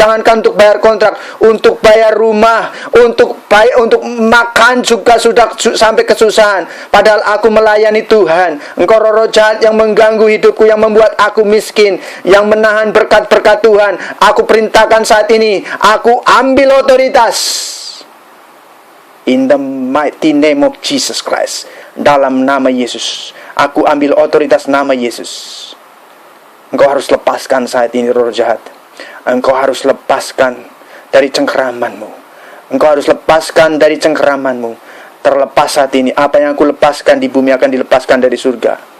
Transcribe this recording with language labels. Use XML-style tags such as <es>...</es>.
<id>Jangankan untuk bayar kontrak, untuk bayar rumah, untuk makan juga sudah sampai kesusahan. Padahal aku melayani Tuhan. Engkau roh jahat yang mengganggu hidupku, yang membuat aku miskin, yang menahan berkat-berkat Tuhan, aku perintahkan saat ini, aku ambil otoritas.</id> <en>In the mighty name of Jesus Christ.</en> <id>Dalam nama Yesus, aku ambil otoritas nama Yesus. Engkau harus lepaskan saat ini roh jahat. Engkau harus lepaskan dari cengkeramanmu. Engkau harus lepaskan dari cengkeramanmu. Terlepas saat ini. Apa yang aku lepaskan di bumi akan dilepaskan dari surga.</id>